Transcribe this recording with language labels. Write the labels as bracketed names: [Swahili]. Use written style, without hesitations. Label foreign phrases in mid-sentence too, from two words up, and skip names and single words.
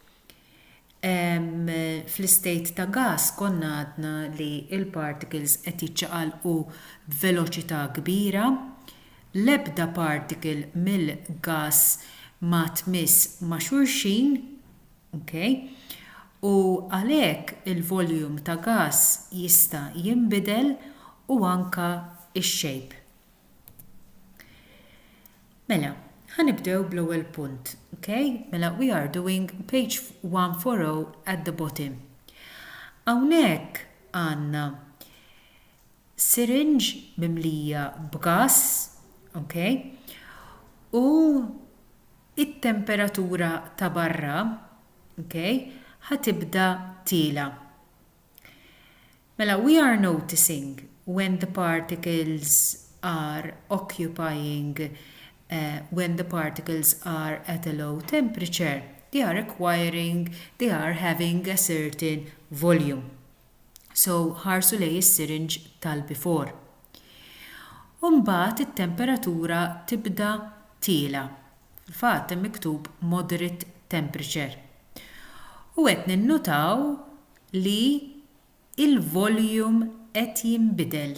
[Maltese] Fl-istate ta' gas konna għadna li il-particles qed jiċċaqalqu b'veloċità kbira, l-ebda particle mill-gas ma tmiss ma' xulxin, okay? U għalhekk il-volume ta' gas jista' jinbidel u anka ix-shape. Mela, ħanibdew bl-ewwel punt, okay? Mela, [English] we are doing page 140 at the bottom. [Maltese] Hawnhekk għandna syringe mimlija b'gas, okay? U it-temperatura ta' barra, okay, ħatibda tila. Mela, [English] we are noticing when the particles are occupying when the particles are at a low temperature, they are having a certain volume. [Maltese] So, ħarsu lej is-syringe tal-before. Mbagħad it-temperatura tibda tila. Fil-fatt hemm miktub [English] moderate temperature. [Maltese] U qed ninnutaw li il-volume qed jinbidel.